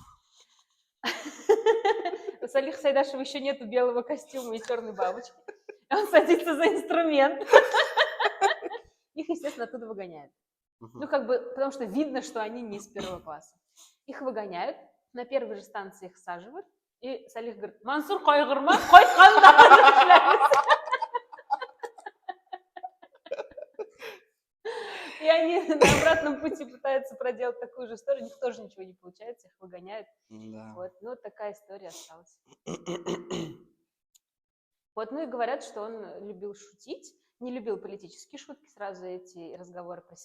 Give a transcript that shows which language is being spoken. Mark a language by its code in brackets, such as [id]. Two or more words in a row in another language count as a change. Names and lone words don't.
[ru] У Салиха Сайдашева еще нету белого костюма и черной бабочки. Он садится за инструмент. Их, естественно, оттуда выгоняют. Ну, потому что видно, что они не из 1-го класса. Их выгоняют, на первой же станции их саживают, и Салих говорит: [tt] Мансур, кайгырма, кайтканда. [ru] И они на обратном пути пытаются проделать такую же историю, у них тоже ничего не получается, их выгоняют. Да. Вот, ну, такая история осталась. Вот, ну и говорят, что он любил шутить, не любил политические шутки, сразу эти разговоры пресекал.